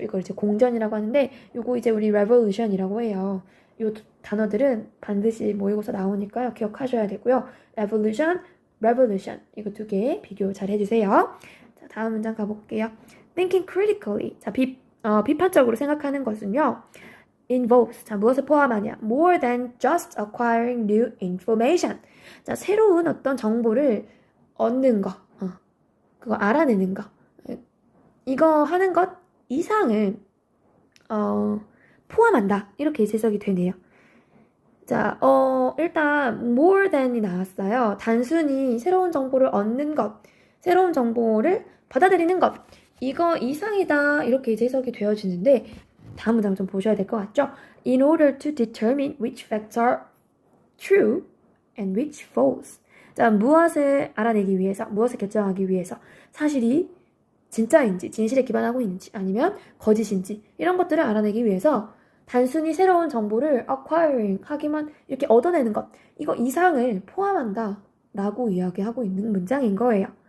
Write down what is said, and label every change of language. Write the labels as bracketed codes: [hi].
[ko] 이걸 이제 공전이라고 하는데, 요거 이제 우리 revolution이라고 해요. 요 단어들은 반드시 모의고사 나오니까요. 기억하셔야 되고요. evolution, revolution 이거 두 개 비교 잘 해주세요. 자, 다음 문장 가볼게요. [en] Thinking critically. [ko] 자, 비판적으로 생각하는 것은요. involves. 자, 무엇을 포함하냐? [en] More than just acquiring new information. [ko] 자, 새로운 어떤 정보를 얻는 거, 그거 알아내는 거. 이거 하는 것 이상을 포함한다. 이렇게 해석이 되네요. 자, 일단 more than이 나왔어요. 단순히 새로운 정보를 얻는 것, 새로운 정보를 받아들이는 것, 이거 이상이다. 이렇게 이제 해석이 되어지는데 다음 문장 좀 보셔야 될 것 같죠? [en] In order to determine which facts are true and which false. [ko] 자, 무엇을 알아내기 위해서, 무엇을 결정하기 위해서 사실이 진짜인지, 진실에 기반하고 있는지 아니면 거짓인지 이런 것들을 알아내기 위해서 단순히 새로운 정보를 acquiring 하기만 이렇게 얻어내는 것 이거 이상을 포함한다 라고 이야기하고 있는 문장인 거예요.